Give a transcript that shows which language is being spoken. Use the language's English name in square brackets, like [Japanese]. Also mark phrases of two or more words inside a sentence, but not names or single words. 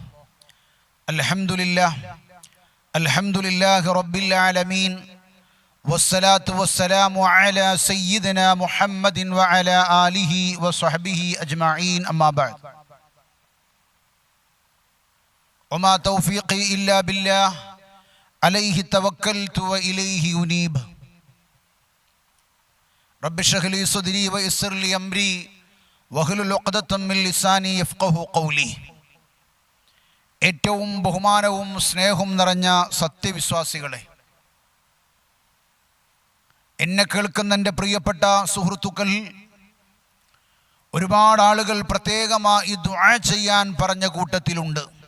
[Arabic] الحمد لله رب العالمين والصلاة والسلام على سيدنا محمد وعلى آله وصحبه أجمعين أما بعد وما توفيقي إلا بالله عليه توكلت وإليه أنيب رب اشرح لي صدري ويسر لي أمري واحلل عقدة من لساني يفقهوا قولي. [Malayalam] ഏറ്റവും ബഹുമാനവും സ്നേഹവും നിറഞ്ഞ സത്യവിശ്വാസികളെ, എന്നെ കേൾക്കുന്ന എൻ്റെ പ്രിയപ്പെട്ട സുഹൃത്തുക്കൾ, ഒരുപാട് ആളുകൾ പ്രത്യേകമായി ദുആ ചെയ്യാൻ പറഞ്ഞ കൂട്ടത്തിലുണ്ട്.